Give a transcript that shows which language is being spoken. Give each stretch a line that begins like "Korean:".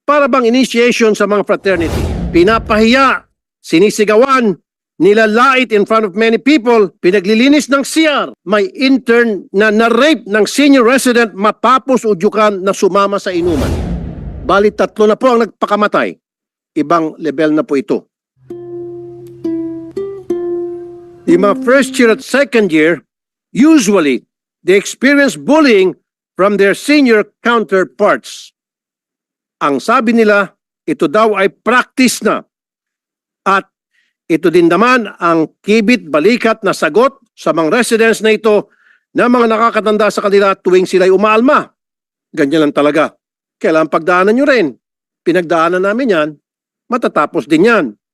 Filipino: Para bang initiation sa mga fraternity. Pinapahiya, sinisigawan, nilalait
English: in front of many people,
Filipino: pinaglilinis ng CR. May intern na na-rape ng senior resident matapos udyukan na sumama sa inuman. Bali 3 na po ang nagpakamatay. Ibang level na po ito. Yung mga
English: first year at second year, usually, they experience bullying from their senior counterparts.
Filipino: Ang sabi nila, ito daw ay practice na. At ito din naman ang kibit-balikat na sagot sa mga residents na ito na mga nakakatanda sa kanila tuwing sila'y umaalma. Ganyan lang talaga. Kailangan pagdaanan nyo rin. Pinagdaanan namin yan, matatapos din yan.